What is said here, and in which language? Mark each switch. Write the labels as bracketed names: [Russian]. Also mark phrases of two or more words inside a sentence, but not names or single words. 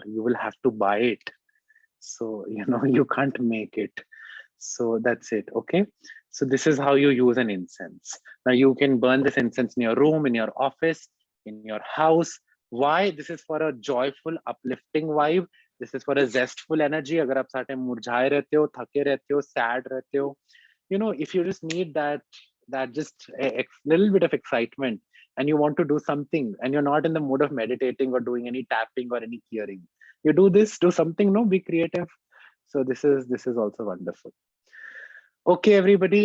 [English] You will have to buy it. So, you can't make it. So that's it. Okay. So this is how you use an incense. Now you can burn this incense in your room, in your office, in your house. Why? This is for a joyful, uplifting vibe. This is for a zestful energy. [Hindi] अगर आप साते मुरझाए रहते हो, थके रहते हो, sad रहते हो, [English] if you just need that just a little bit of excitement, and you want to do something, and you're not in the mood of meditating or doing any tapping or any clearing, you do this, do something, be creative. So this is also wonderful. Okay, everybody.